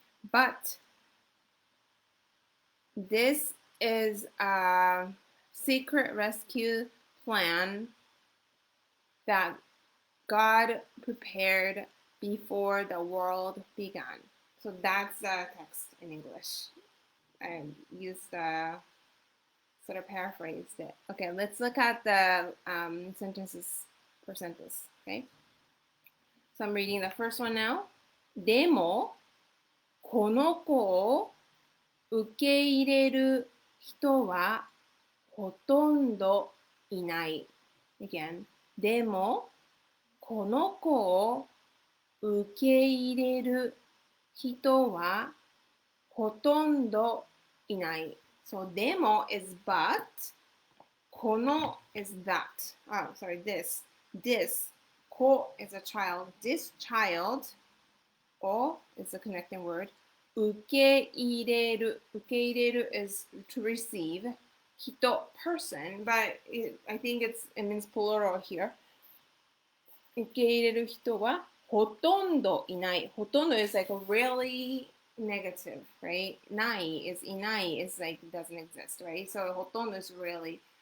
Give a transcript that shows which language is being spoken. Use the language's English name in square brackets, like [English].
[English] But this is a secret rescue plan that God prepared before the world began. So that's the text in English. I used the sort of paraphrased it. Okay, let's look at the sentences per sentence. Okay, so I'm reading the first one now. [Japanese] でも、この子を受け入れる人はほとんどいない。 Again, でも、この子を受け入れる人はほとんどいない。 [English] So, でも is but, この is that. Oh, sorry, this. This. 子 is a child. This child, お is a connecting word. [Japanese] 受け入れる。 [English] 受け入れる is to receive. 人, person, but I think it means plural here. [Japanese] 受け入れる人はほとんどいない。ほとんど [English] is like a really negative, right? ない is いない is like doesn't exist, right? So ほとんど is really.